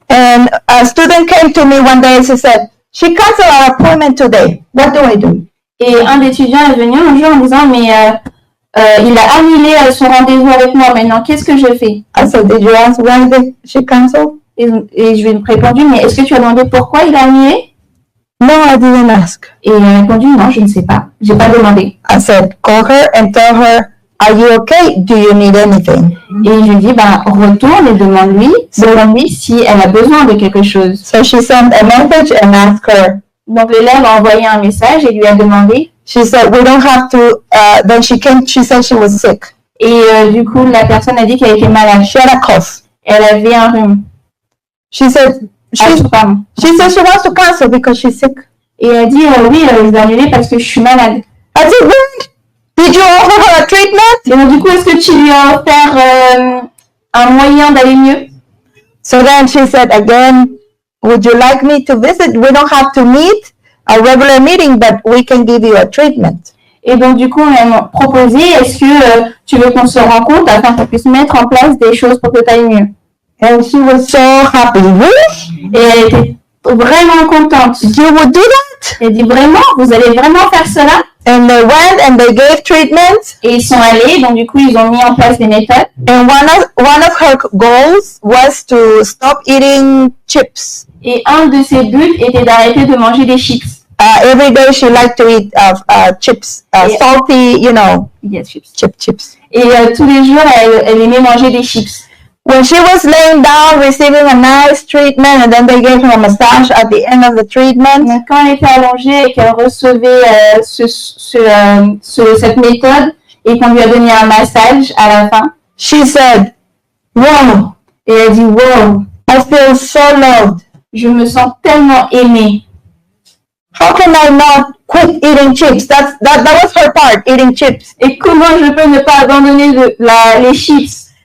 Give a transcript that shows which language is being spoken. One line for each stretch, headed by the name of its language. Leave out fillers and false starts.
English: And a student came to me one day and she said, she canceled our appointment today. What do I do?
French: Et un étudiant est venu un jour en disant, mais il a annulé son rendez-vous avec moi. Maintenant, qu'est-ce que je fais?
English: I said, did you ask why she canceled?
French: Et je lui ai répondu, mais est-ce que tu as demandé pourquoi il a annulé?
English: No, I didn't ask.
French: Et il a répondu, non, je ne sais pas. J'ai pas demandé.
English: I said, call her and tell her, are you okay? Do you need anything?
French: Et je lui ai dit, retourne et demande-lui si elle a besoin de quelque chose.
English: So she sent a message and asked her,
French: Donc l'élève a envoyé un message et lui a demandé,
English: she said, we don't have to, then she said she was sick.
French: Et du coup, la personne a dit qu'elle était malade.
English: She had a cough.
French: Elle avait un rhume.
English: She said, she said she wants to cancel because she's sick.
French: Et elle dit, oui, je vais annuler parce que je suis malade.
English: I said, good. Did you offer her a treatment?
French: Et donc, du coup, est-ce que tu lui as offert un moyen d'aller mieux?
English: So then she said again, would you like me to visit? We don't have to meet a regular meeting, but we can give you a treatment.
French: Et donc, du coup, elle m'a proposé, est-ce que tu veux qu'on se rencontre afin qu'on puisse mettre en place des choses pour que tu ailles mieux?
English: And she was so happy. Really?
French: Et elle était vraiment contente.
English: You would do that?
French: Elle dit, vraiment? Vous allez vraiment faire cela?
English: And they went and they gave treatment.
French: Et ils sont allés, donc du coup, ils ont mis en place des méthodes.
English: And one of her goals was to stop eating chips.
French: Et un de ses buts était d'arrêter de manger des chips.
English: Every day she liked to eat chips, salty, you know. Yes, chips. Chips.
French: Et tous les jours, elle aimait manger des chips.
English: When she was laying down receiving a nice treatment and then they gave her a massage at the end of the treatment.
French: Donc, quand elle était allongée et qu'elle recevait cette méthode et qu'on lui a donné un massage à la fin,
English: she said, wow.
French: Et elle dit, wow,
English: I feel so loved.
French: Je me sens tellement aimée.
English: How can I not quit eating chips? That was her part, eating chips.
French: Et comment je peux ne pas abandonner les chips?